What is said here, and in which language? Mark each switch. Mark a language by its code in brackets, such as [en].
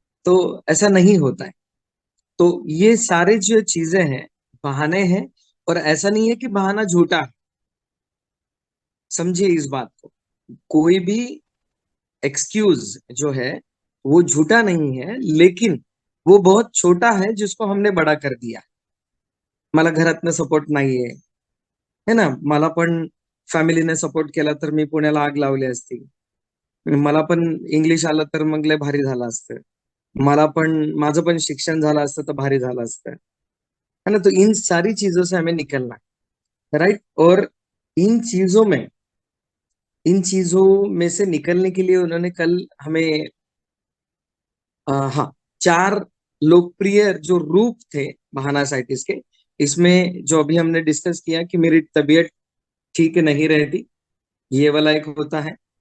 [hi] तो ऐसा नहीं होता है। तो ये सारे जो चीजें हैं बहाने हैं, और ऐसा नहीं है कि बहाना झूठा है। समझिए इस बात को, कोई भी एक्सक्यूज जो है वो झूठा नहीं है, लेकिन वो बहुत छोटा है जिसको हमने बड़ा कर दिया। [mr] मला घरातनं सपोर्ट नाहीये, है ना, मला पण फॅमिलीने सपोर्ट केला तर मी पुण्याला आग लावली असती, मला पण इंग्लिश आलं तर मग लय भारी झालं असतं, मला पण माझं पण शिक्षण झालं असतं तर भारी झालं असतं, है ना। [hi] तो इन सारी चीजों से हमें निकलना है, राइट। और इन चीजों में इन चीजों में से निकलने के लिए उन्होंने कल हमें हाँ, 4 लोकप्रिय जो रूप थे बहाना साइटिस के, इसमें जो अभी हमने डिस्कस किया कि मेरी तबीयत ठीक नहीं रहती, ये वाला एक होता है।